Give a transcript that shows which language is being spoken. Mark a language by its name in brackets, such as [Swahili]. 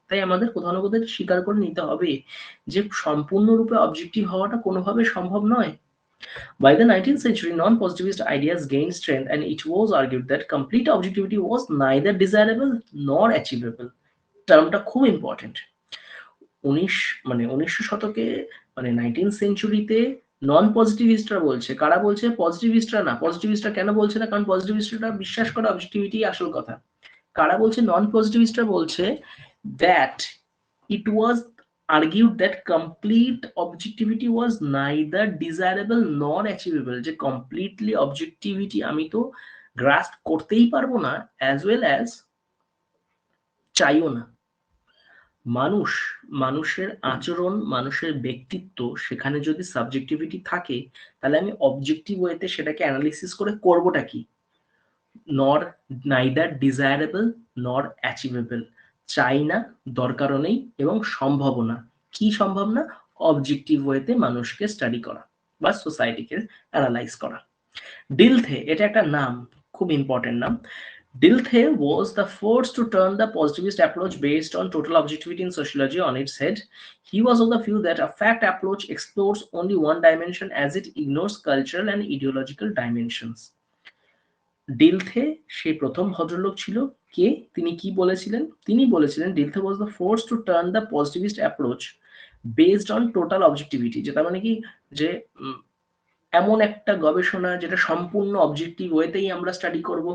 [Bangla] তাই আমাদের কোথাও না কোথাও স্বীকার করে নিতে হবে যে সম্পূর্ণরূপে অবজেক্টিভ হওয়াটা কোনোভাবে সম্ভব নয়। [English] By the 19th century, non-positivist ideas gained strength, and it was argued that complete objectivity was neither desirable nor achievable. [Bangla] টার্মটা খুব ইম্পর্টেন্ট। 1900 শতকে মানে 19th সেঞ্চুরিতে নন পজিটিভিস্টরা বলছে, কারা বলছে? পজিটিভিস্টরা না। পজিটিভিস্টরা কেন বলছে না? কারণ পজিটিভিস্টরা বিশ্বাস করে অবজেক্টিভিটি আসল কথা। কারা বলছে? নন পজিটিভিস্টরা বলছে that [English] it was argued that complete objectivity was neither desirable nor achievable, যে completely objectivity [Bangla] আমি তো গ্রাস্প করতেই পারবো না, [English] as well as [Bangla] চাইও না। মানুষ, মানুষের আচরণ, মানুষের ব্যক্তিত্ব, সেখানে যদি সাবজেক্টিভিটি থাকে তাহলে আমি অবজেক্টিভ ওয়েতে সেটাকে অ্যানালিসিস করে করবোটা কি? [English] nor neither desirable nor achievable, [Bangla] চাই না, দরকারও নেই এবং সম্ভবও না। কি সম্ভব না? অবজেক্টিভ ওয়েতে মানুষকে স্টাডি করা বা সোসাইটিকে অ্যানালাইজ করা। ডিলথে, এটা একটা নাম, খুব ইম্পর্টেন্ট নাম। [English] Dilthey was the first to turn the positivist approach based on total objectivity in sociology on its head. He was of the view that a fact approach explores only one dimension as it ignores cultural and ideological dimensions. [Bangla] ডিলথে সেই প্রথম ভদ্রলোক ছিল। কে? তিনি কি বলেছিলেন? তিনি বলেছিলেন [English] Dilthey was the force to turn the positivist approach based on total objectivity, [Bangla] যে তার মানে কি, যে এমন একটা গবেষণা যেটা সম্পূর্ণ অবজেক্টিভ ওয়েতেই আমরা স্টাডি করব।